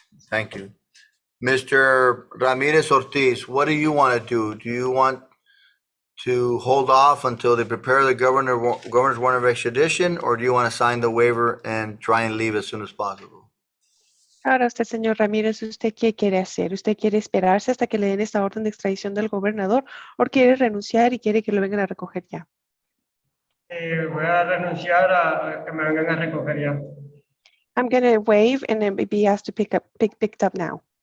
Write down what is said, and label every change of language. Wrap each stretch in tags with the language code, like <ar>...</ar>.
<en>Thank you. Mr. Ramirez Ortiz, what do you want to do? Do you want to hold off until they prepare the governor's warrant of extradition, or do you want to sign the waiver and try and leave as soon as possible?</en> <es>Ahora usted, señor Ramírez, ¿usted qué quiere hacer? ¿Usted quiere esperarse hasta que le den esta orden de extradición del gobernador o quiere renunciar y quiere que lo vengan a recoger ya? Voy a renunciar a que me vengan a recoger ya.</es> <en>I'm going to waive and then be asked to picked up now.</en>